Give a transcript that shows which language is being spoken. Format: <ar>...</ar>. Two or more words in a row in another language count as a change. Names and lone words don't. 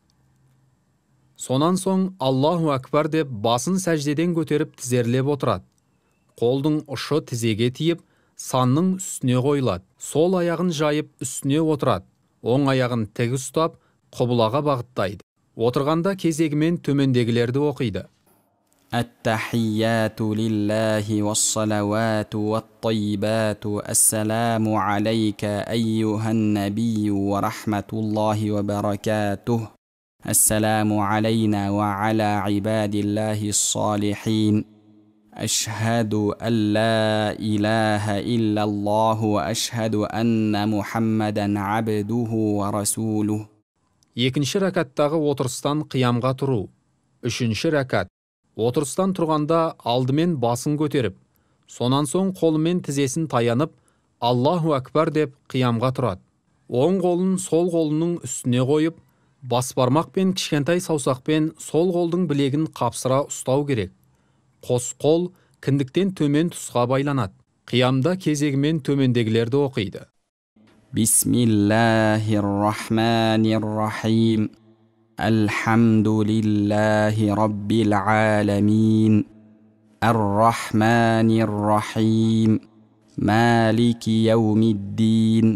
<kk>Сонан соң</kk> <ar>الله أكبر</ar> <kk>деп басын сәждеден көтеріп тізерлеп отырады. Қолдың ұшы тізеге тиіп, санның үстіне қойылады. Сол аяғын жайып үстіне отырады. Оң аяғын тік ұстап, құбылаға бағыттайды. Отырғанда кезегімен төмендегілерді оқиды.</kk> <ar>التحيات لله والصلوات والطيبات السلام عليك أيها النبي ورحمة الله وبركاته. السلام علينا وعلى عباد الله الصالحين. أشهد أن لا إله إلا الله وأشهد أن محمدا عبده ورسوله.</ar> <kk>2-ші рәкаттағы отырыстан қиямға тұру. 3-ші рәкат. Отырыстан тұрғанда алдымен басын көтеріп, сонан соң қолымен тізесін таянып,</kk> <ar>الله أكبر</ar> <kk>деп қиямға тұрады. Оң қолын сол қолының үстіне қойып, бас бармақ пен кішкентай саусақпен сол қолдың білегін қапсыра ұстау керек. Қос қол кіндіктен төмен тұсқа байланады. Қиямда кезегімен төмендегілерді оқиды.</kk> <ar>بسم الله الرحمن الرحيم. الحمد لله رب العالمين. الرحمن الرحيم. مالك يوم الدين.</ar>